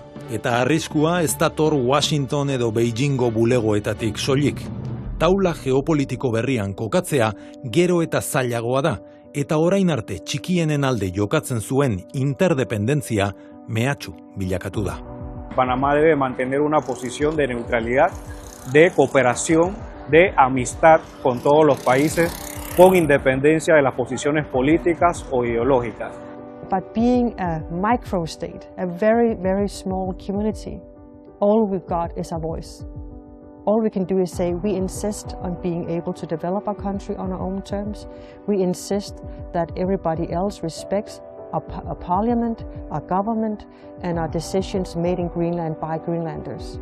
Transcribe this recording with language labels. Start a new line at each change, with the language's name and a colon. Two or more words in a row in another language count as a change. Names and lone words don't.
Basque: Eta arriskua ez dator Washington edo Beijingo bulegoetatik soilik. Taula geopolitiko berrian kokatzea gero eta zailagoa da, eta orain arte txikienen alde jokatzen zuen interdependentzia mehatxu bilakatu da.
Spanish: Panamá debe mantener una posición de neutralidad, de cooperación, de amistad con todos los países, con independencia de las posiciones políticas o ideológicas.
English: But being a micro-state, a very, very small community, all we've got is our voice. All we can do is say we insist on being able to develop our country on our own terms. We insist that everybody else respects our parliament, our government, and our decisions made in Greenland by Greenlanders.